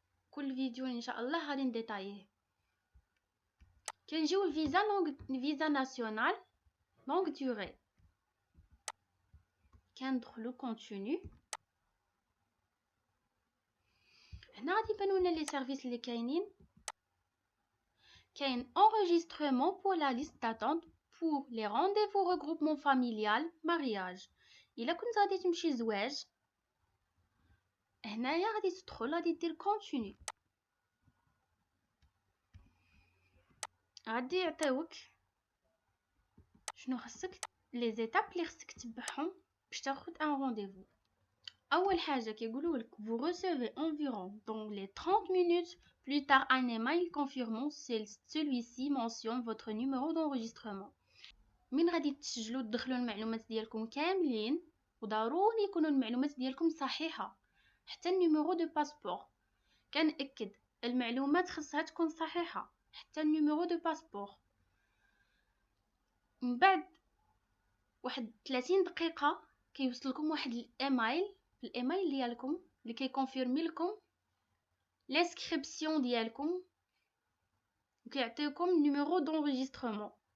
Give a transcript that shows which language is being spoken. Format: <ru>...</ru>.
<ar>كل فيديو ان شاء الله غادي نديطايه. كنجيو الفيزا ناسيونال لونغ دوري، كندخلو كونتينيو. هنا غادي يبانو لنا لي سيرفيس اللي كاينين. كاين</ar> <fr>enregistrement pour la liste d'attente pour les rendez-vous regroupement familial mariage.</fr> <ar>الا كنت غادي تمشي زواج هنايا غادي تدخل غادي دير كونتينيو، غادي يعطيوك شنو خصك لي زيتاب اللي خصك تتبعهم باش تاخذ ان رونديفو. اول حاجه كيقولوا لك</ar> <fr>vous recevez environ dans les 30 minutes plus tard un email confirmant celui-ci mentionne votre numéro d'enregistrement.</fr> <ar>من غادي تسجلوا تدخلوا المعلومات ديالكم كاملين، وضروري يكونوا المعلومات ديالكم صحيحه، حتى النيميرو دو باسبور. كنأكد المعلومات خصها تكون صحيحه، حتى النيميرو دو باسبور. من بعد واحد 30 دقيقه كيوصلكم واحد الايميل ديالكم اللي كيكونفيرمي لكم لانسكريبسيون ديالكم وكيعطيكم نيميرو دونجسترمون.</ar>